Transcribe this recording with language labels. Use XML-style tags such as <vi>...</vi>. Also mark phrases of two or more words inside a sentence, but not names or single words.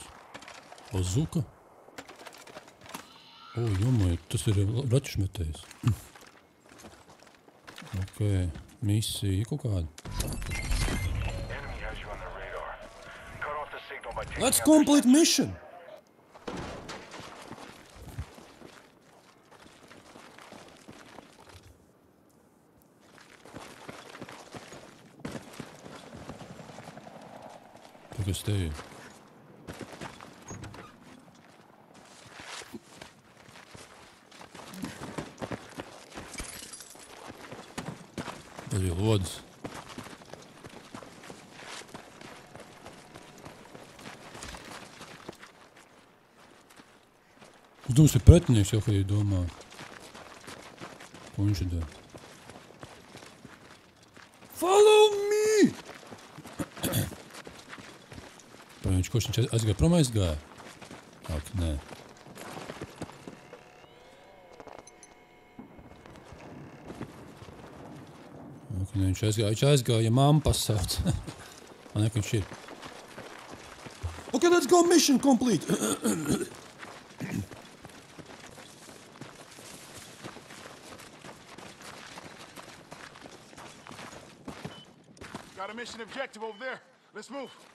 <lv>Bazuka? O, jomai, tas ir raķešmetējs. Ok, misija kaut kāda.</lv> <en>Enemy has you on their radar. Cut off the signal by taking Let's out complete mission!</en> <lv>Kas te ir? Tad ir lodas. Es domāju, ir pretinieks jau, kad domā. Ko viņš ir dara?</lv> <en>Follow me!</en> <lv>Viņš kurš viņš aizgāja prom aizgāja? Ak, nē. Ok, nē, viņš aizgāja, ja mamma pasauc. Man ka viņš ir.</lv> <en>Ok, let's go, mission complete! Got a mission objective over there. Let's move.</en>